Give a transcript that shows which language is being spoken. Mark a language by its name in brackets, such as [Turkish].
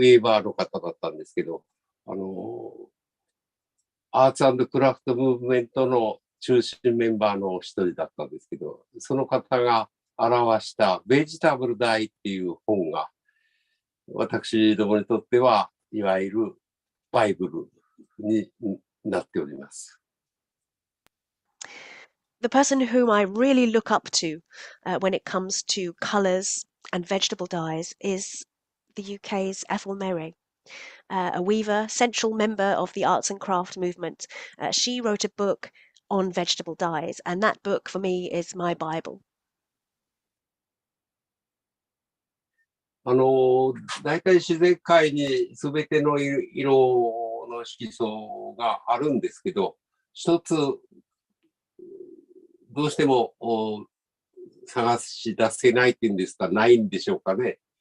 [Japanese] ウェーバーの方だったんですけど、アーツ&クラフトムーブメントの中心メンバーの一人だったんですけど、その方が表したベジタブルダイっていう本が、私どもにとっては、いわゆるバイブルになっております。 [English] The person whom I really look up to when it comes to colors and vegetable dyes is the UK's Ethel Merry. A weaver, central member of the arts and craft movement. She wrote a book on vegetable dyes, and that book for me is my Bible. [Japanese] 大体自然界に全ての色の色素があるんですけど、一つどうしても探し出せないっていうんですか、ないんでしょうかね。